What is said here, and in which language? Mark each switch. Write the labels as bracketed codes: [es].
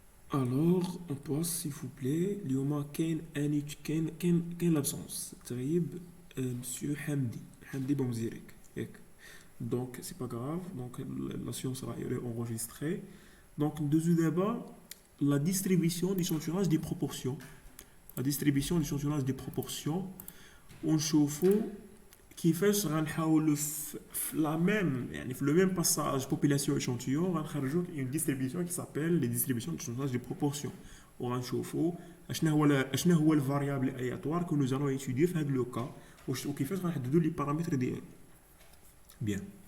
[fr] Alors, on passe, s'il vous plaît. [ar] اليوم كاين l'absence. [fr] طيب, Monsieur Hamdi. Hamdi Bonzirek. Donc, c'est pas grave. Donc, la science sera enregistrée. Donc, deuxième débat, la distribution d'échantillonnage des proportions. La distribution d'échantillonnage des proportions. [ar] ونشوفوا كيفاش غنحاولوا في [fr] la même [ar] يعني في [fr] le même passage population échantillon [ar] غنخرجوا [fr] une distribution qui s'appelle les distributions d'échantillonnage des proportions [ar] وغنشوفوا اشنا هو الفاريابل [fr] aléatoire que nous allons étudier [ar] في هذا لو كا وكيفاش غنحددوا [fr] les paramètres [ar] ديالو. [fr] Bien.